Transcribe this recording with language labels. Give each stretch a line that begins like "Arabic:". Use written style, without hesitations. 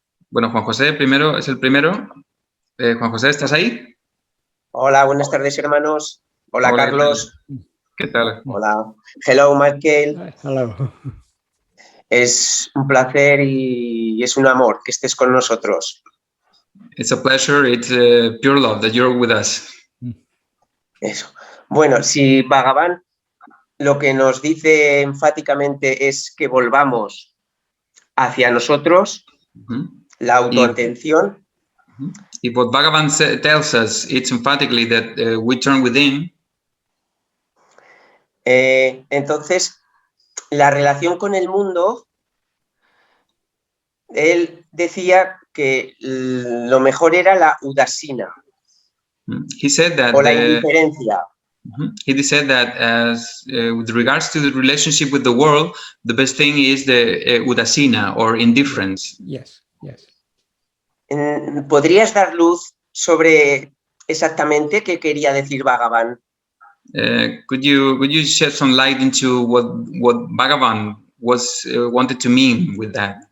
Spanish: Bueno, Juan José primero es el primero. Juan José, ¿estás ahí? Hola, buenas tardes, hermanos. Hola, Carlos. ¿Qué tal? Hola.
English: Hello, Michael. Hello.
Spanish: Es un placer y es un amor que estés con nosotros.
English: It's a pleasure, it's pure love that you're with us.
Spanish: Eso. Bueno, si Bhagavan lo que nos dice enfáticamente es que volvamos hacia nosotros, la autoatención.
English: If what Bhagavan tells us, it's emphatically that we turn within.
Spanish: Entonces, la relación con el mundo, él decía que lo mejor era la udasina.
English: He said that
Spanish: o la indiferencia.
English: He said that as with regards to the relationship with the world, the best thing is the udasina or indifference. Yes, yes.
Spanish: ¿Podrías dar luz sobre exactamente qué quería decir Bhagavan?
English: Could you shed some light into what Bhagavan was wanted to mean with that?